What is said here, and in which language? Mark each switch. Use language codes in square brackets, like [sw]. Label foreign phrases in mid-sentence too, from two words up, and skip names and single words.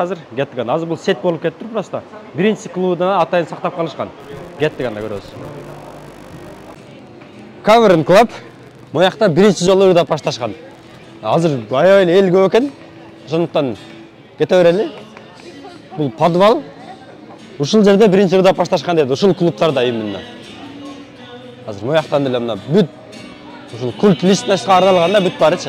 [ky] Азыр кеттик. Азыр бул сет болуп кетти просто. Биринчи клубуна атайын сактап калышкан. Кеттик анда көрөбүз. Cover and Club моякта биринчи жолу ырдап башташкан. Азыр аябай эл көп экен. Ошондуктан кете берели. Бул подвал. Ушул жерде биринчи ырдап башташкан дейт. Ушул клубтарда именно. Азыр мояктан деле мына бүт ушул [ru] культ личностька [ky] арналганда бүт барычы.